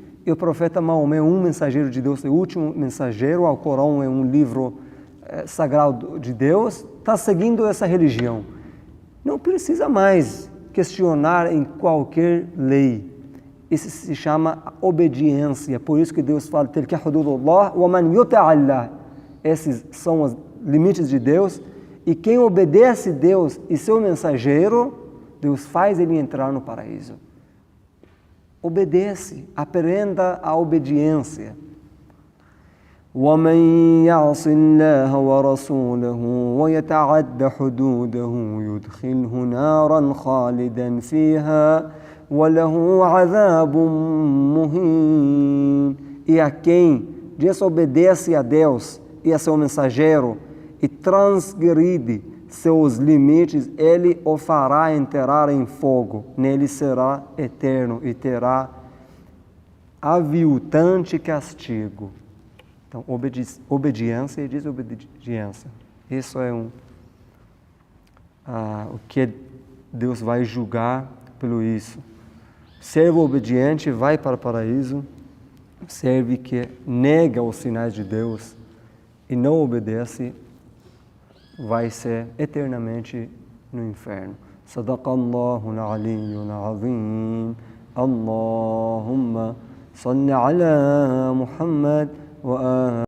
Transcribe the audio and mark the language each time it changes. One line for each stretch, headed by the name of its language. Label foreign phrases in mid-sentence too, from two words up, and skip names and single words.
Portuguese: E o profeta Maomé é um mensageiro de Deus, é o último mensageiro, o Corão é um livro sagrado de Deus, está seguindo essa religião. Não precisa mais questionar em qualquer lei. Isso se chama obediência. Por isso que Deus fala,
Arabic: تلك حدود الله ومن يطع الله.
Portuguese: Essas são as limites de Deus, e quem obedece a Deus e seu mensageiro, Deus faz ele entrar no paraíso. Obedece, aprenda a obediência.
Arabic: وَمَنْ يَعْصِ اللَّهَ وَرَسُولَهُ وَيَتَعَدَّ حُدُودَهُ يُدْخِلْهُ نَارًا خَالِدًا فِيهَا وَلَهُ عَذَابٌ مُهِينٌ.
Portuguese: E a quem desobedece a Deus e a seu mensageiro e transgride seus limites, ele o fará entrar em fogo. Nele será eterno e terá aviltante castigo. Então, obediência e desobediência. Isso é o que Deus vai julgar pelo isso. Servo obediente vai para o paraíso, servo que nega os sinais de Deus e não obedece, vai ser eternamente no inferno.
Arabic: صدق الله العلي العظيم. اللهم صل على محمد و